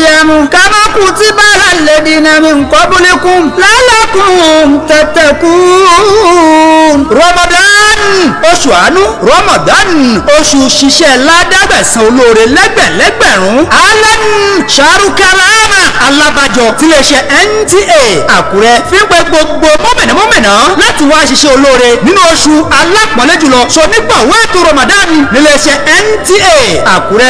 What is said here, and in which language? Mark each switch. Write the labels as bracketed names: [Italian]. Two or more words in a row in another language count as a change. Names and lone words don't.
[Arabic] الصيام كما كتب على الذين من قبلكم لعلكم تتقون. [Yoruba] Ramadan oṣù àánú, Ramadan oṣù ṣiṣẹ́ ládàgbẹ̀sán olóore lẹ́gbẹ̀lẹ́gbẹ̀rún. Alan ṣàrùkàlámà alábàjọ tiléeṣẹ́ NTA Àkúrẹ́ fi ń pe gbogbo mọ́mìnà láti wá ṣiṣẹ́ olóore nínú oṣù alápọ̀nlé jùlọ ṣonígbọ̀wọ́ ètò Ramadan níléeṣẹ́ NTA Àkúrẹ́.